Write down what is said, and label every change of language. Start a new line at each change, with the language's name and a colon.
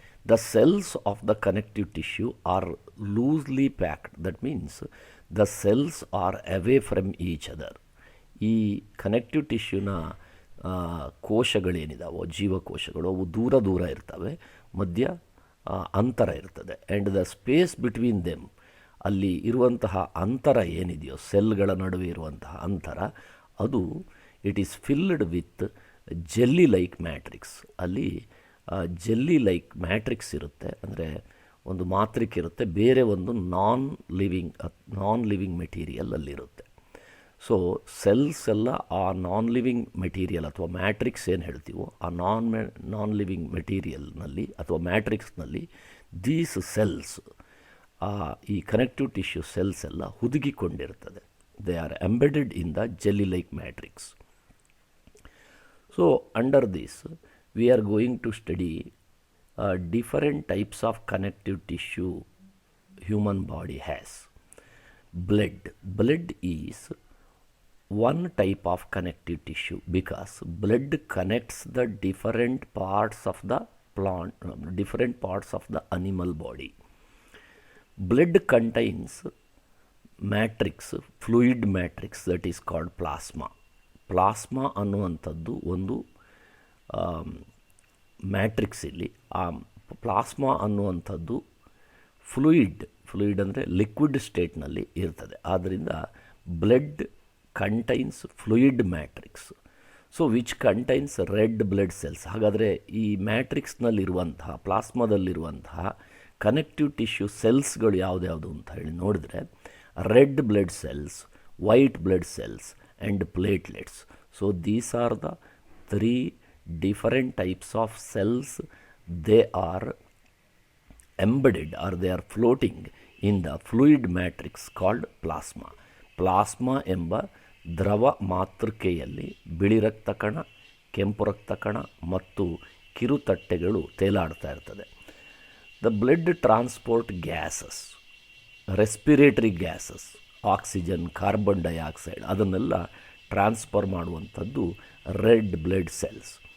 English: The cells of the connective tissue are loosely packed. That means the cells are away from each other.
Kannada: ಈ connective ಟಿಶ್ಯೂನ ಕೋಶಗಳೇನಿದಾವೋ ಜೀವಕೋಶಗಳು ಅವು ದೂರ ದೂರ ಇರ್ತವೆ, ಮಧ್ಯ ಅಂತರ ಇರ್ತದೆ.
English: and the space between them,
Kannada: ಅಲ್ಲಿ ಇರುವಂತಹ ಅಂತರ ಏನಿದೆಯೋ, ಸೆಲ್ಗಳ ನಡುವೆ ಇರುವಂತಹ ಅಂತರ, ಅದು
English: It is filled with jelly like matrix.
Kannada: ಅಲ್ಲಿ ಜೆಲ್ಲಿ ಲೈಕ್ ಮ್ಯಾಟ್ರಿಕ್ಸ್ ಇರುತ್ತೆ, ಅಂದರೆ ಒಂದು ಮಾತ್ರಿಕೆ ಇರುತ್ತೆ, ಬೇರೆ ಒಂದು non living material ಅಲ್ಲಿರುತ್ತೆ. So cells ಎಲ್ಲ ಆ ನಾನ್ ಲಿವಿಂಗ್ ಮೆಟೀರಿಯಲ್ ಅಥವಾ ಮ್ಯಾಟ್ರಿಕ್ಸ್ ಏನು ಹೇಳ್ತೀವೋ ಆ ನಾನ್ ಲಿವಿಂಗ್ ಮೆಟೀರಿಯಲ್ನಲ್ಲಿ ಅಥವಾ ಮ್ಯಾಟ್ರಿಕ್ಸ್ನಲ್ಲಿ
English: these cells,
Kannada: ಈ ಕನೆಕ್ಟಿವ್ ಟಿಶ್ಯೂ ಸೆಲ್ಸ್ ಎಲ್ಲ ಹುದುಗಿಕೊಂಡಿರ್ತದೆ.
English: They are embedded in the jelly like matrix. So under this we are going to study different types of connective tissue human body has. Blood is one type of connective tissue because blood connects the different parts of the different parts of the animal body. Blood contains matrix, fluid matrix, that is called plasma.
Kannada: Plasma ಅನ್ನುವಂಥದ್ದು ಒಂದು matrix. ಇಲ್ಲಿ ಆ plasma ಅನ್ನುವಂಥದ್ದು fluid ಅಂದರೆ liquid ಸ್ಟೇಟ್ನಲ್ಲಿ ಇರ್ತದೆ.
English: ಆದ್ದರಿಂದ blood contains fluid matrix, so which contains red blood cells.
Kannada: ಹಾಗಾದರೆ ಈ ಮ್ಯಾಟ್ರಿಕ್ಸ್ನಲ್ಲಿರುವಂತಹ, ಪ್ಲಾಸ್ಮಾದಲ್ಲಿರುವಂತಹ ಕನೆಕ್ಟಿವ್ ಟಿಶ್ಯೂ ಸೆಲ್ಸ್ಗಳು ಯಾವುದ್ಯಾವುದು ಅಂತ ಹೇಳಿ ನೋಡಿದ್ರೆ, red blood cells, white blood cells and platelets.
English: So these are the three different types of cells. They are embedded or they are floating in the fluid matrix called plasma.
Kannada: Plasma ಎಂಬ ದ್ರವ ಮಾತೃಕೆಯಲ್ಲಿ ಬಿಳಿ ರಕ್ತ ಕಣ, ಕೆಂಪು ರಕ್ತ ಕಣ ಮತ್ತು ಕಿರುತಟ್ಟೆಗಳು ತೇಲಾಡ್ತಾ ಇರ್ತದೆ.
English: the blood transport gases, respiratory gases, oxygen, carbon dioxide,
Kannada: ಅದನ್ನೆಲ್ಲ ಟ್ರಾನ್ಸ್ಫರ್ ಮಾಡುವಂಥದ್ದು
English: Red blood cells.